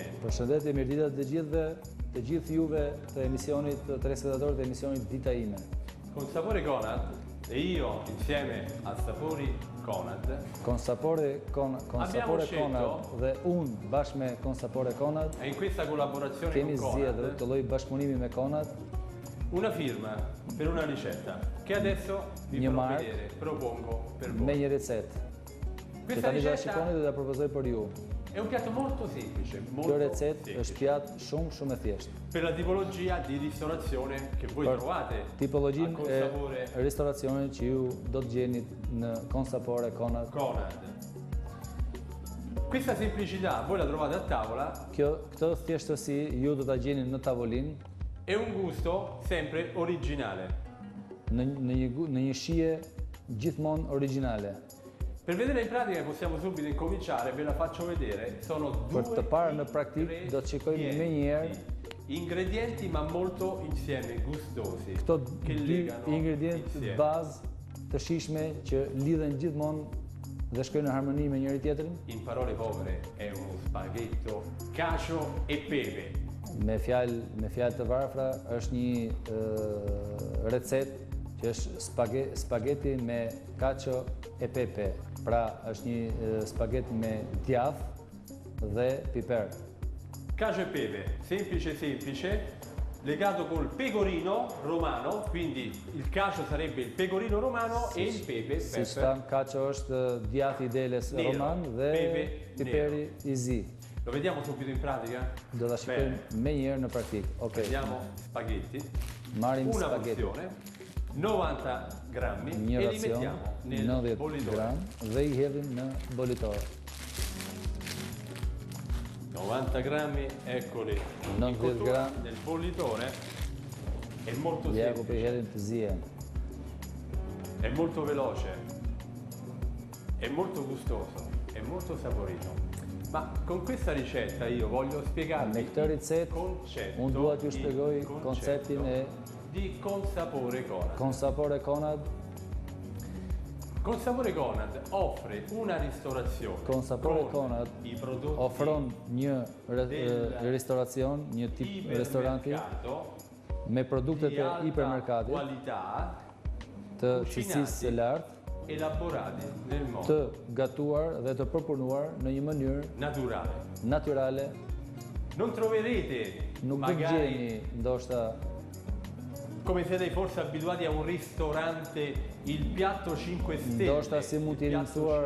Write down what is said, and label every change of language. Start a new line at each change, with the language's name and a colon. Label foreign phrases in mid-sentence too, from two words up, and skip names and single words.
Albanian: Përshëndetje, mirdita të gjithëve, të gjithë juve të emisionit, të telespettatorët të emisionit Dita Ime.
Italian: Con Sapore Conad e io insieme a Sapori Conad
Albanian: Sapore Conad dhe unë bashkë me Sapore Conad
Italian: e in questa collaborazione
Albanian: kemi
Italian: con
Albanian: zgjedhur Conad të lloj bashkëpunimi me Conad
Italian: una firma per una ricetta che adesso vi
Albanian: Një
Italian: farò
Albanian: mark
Italian: vedere, propongo per
Albanian: me
Italian: voi.
Albanian: një recetë. Që
Italian: Questa
Albanian: tani do ta
Italian: ricetta
Albanian: shikoni dhe do ta propozoj për ju.
Italian: è un piatto molto semplice, molto
Albanian: Kjo recetë
Italian: semplice,
Albanian: është pjatë shumë e thjeshtë.
Italian: per la tipologia di ristorazione che voi
Albanian: Për
Italian: trovate a
Albanian: tipologjinë
Italian: Con
Albanian: e
Italian: Sapore
Albanian: restoracionit që ju do të gjeni në Sapore Conad.
Italian: Conad.
Albanian: Questa semplicità voi la trovate a tavola. Këtë thjeshtësi ju do ta gjeni në tavolinë
Italian: È un gusto sempre originale.
Albanian: në një shije gjithmonë origjinale.
Italian: Per vedere in pratica possiamo subito incominciare, ve la faccio vedere. Sono due
Albanian: Për të parë në praktik do të shikojmë me një herë
Italian: ingredienti ma molto insieme, gustosi.
Albanian: këto
Italian: che
Albanian: dy
Italian: legano
Albanian: ingredientë
Italian: insieme.
Albanian: bazë të shijshme që lidhen gjithmonë dhe shkojnë në harmoni me njëri tjetrin.
Italian: In parole povere è uno spaghetto, cacio e pepe.
Albanian: Me fjalë të varfra është një recetë që është spageti me
Italian: cacio e pepe.
Albanian: Pra është një spaghet me djath dhe piper.
Italian: Cacio e pepe, semplice, legato col pecorino romano, quindi il cacio sarebbe il pecorino romano e il pepe,
Albanian: Si shtan, cacio është djathi i deles
Italian: Nero,
Albanian: roman dhe
Italian: pepe
Albanian: piperi i zi.
Italian: Lo vediamo subito in pratica?
Albanian: Do ta shikojmë me një herë në praktik. Okej.
Italian: Vediamo spaghetti,
Albanian: Marrim
Italian: una spaghetti. porzione, 90 grammi
Albanian: Një
Italian: e li
Albanian: racion,
Italian: mettiamo nel
Albanian: 90
Italian: bollitore.
Albanian: gram dhe i hedhim në bolitor.
Italian: 90 grammi, eccoli. In 90 cottura grammi. nel bollitore è molto
Albanian: Ja ku po i
Italian: semplice,
Albanian: hedhim të zihen.
Italian: è molto veloce, è molto gustoso, è molto saporito. Ma con questa ricetta io voglio spiegarvi
Albanian: Me këtë recetë, unë dua t'ju shpjegoj konceptin e
Italian: di Consapore Conad.
Albanian: Sapore Conad.
Italian: Consapore Conad offre una ristorazione
Albanian: Sapore
Italian: con
Albanian: Conad
Italian: i prodotti
Albanian: ofron një restoracion, një tip restoranti
Italian: ipermercato
Albanian: me produktet
Italian: di
Albanian: e
Italian: alta
Albanian: hipermerkatit
Italian: qualità,
Albanian: të cilësisë së lartë,
Italian: elaborati nel
Albanian: të
Italian: modo
Albanian: gatuar dhe të përpunuar në një mënyrë
Italian: naturale.
Albanian: natyrale.
Italian: Non troverete
Albanian: Nuk do
Italian: magari
Albanian: gjeni ndoshta
Italian: come siete forse abituati a un ristorante il piatto 5 stelle.
Albanian: ndoshta si mund t'i
Italian: il piatto
Albanian: rimësuar